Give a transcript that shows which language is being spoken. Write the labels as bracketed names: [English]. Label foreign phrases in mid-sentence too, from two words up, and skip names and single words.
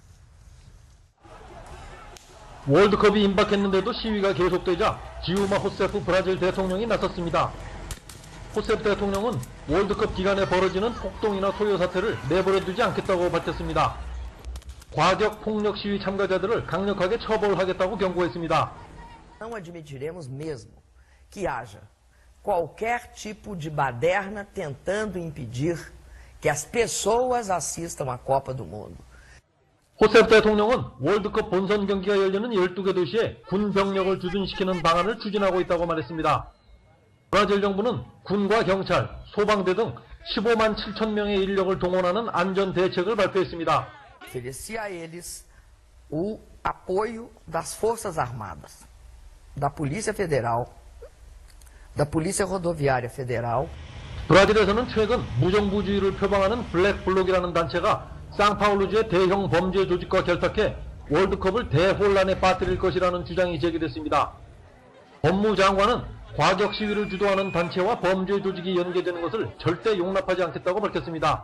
[Korean] 월드컵이 임박했는데도 시위가 계속되자 지우마 호세프 브라질 대통령이 나섰습니다. 호세프 대통령은 월드컵 기간에 벌어지는 폭동이나 소요 사태를 내버려두지 않겠다고 밝혔습니다. 과격 폭력 시위 참가자들을 강력하게 처벌하겠다고 경고했습니다. [Portuguese] Não admitiremos mesmo que haja qualquer tipo de baderna tentando impedir que as pessoas assistam à Copa do Mundo. [Korean] 호세프 대통령은 월드컵 본선 경기가 열리는 12개 도시에 군 병력을 주둔시키는 방안을 추진하고 있다고 말했습니다. 브라질 정부는 군과 경찰, 소방대 등 15만 7천 명의 인력을 동원하는 안전 대책을 발표했습니다. [Portuguese] Oferecia a eles o apoio das Forças Armadas, da Polícia Federal, da Polícia Rodoviária Federal. [Korean] 브라질에서는 최근 무정부주의를 표방하는 블랙블록이라는 단체가 상파울루주의 대형 범죄 조직과 결탁해 월드컵을 대혼란에 빠뜨릴 것이라는 주장이 제기됐습니다. 법무장관은 과격 시위를 주도하는 단체와 범죄 조직이 연계되는 것을 절대 용납하지 않겠다고 밝혔습니다.